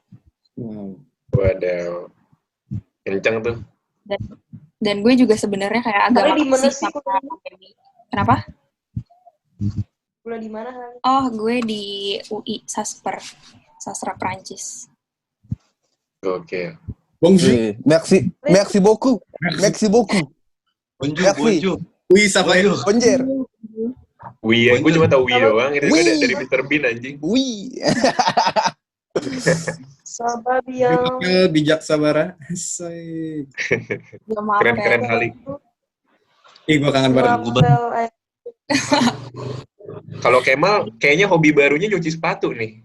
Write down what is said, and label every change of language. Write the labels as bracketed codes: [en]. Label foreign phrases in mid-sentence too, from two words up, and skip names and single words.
[id] Waduh, kenceng tuh. Dan gue juga sebenarnya kayak agak Tapi di mana makasih sih sama kuliahnya? pandemi. Kenapa? Kuliah di mana, Han? Oh, gue di UI Sasper, sastra Prancis. Oke. [fr] Bonjour. Merci beaucoup. Merci beaucoup. Bonjour. Oui, ça va. Bonjour. [id] Wih, ya, gue cuma tahu Wih doang. Itu kan Wih. dari Mr. Bean anjing. [fr] Oui. [id] Sabar yang Bijak sabara. Asik. Ya, maaf Keren-keren ya. kali. Ih, gue kangen banget. Kalau Kemal, kayaknya hobi barunya nyuci sepatu nih.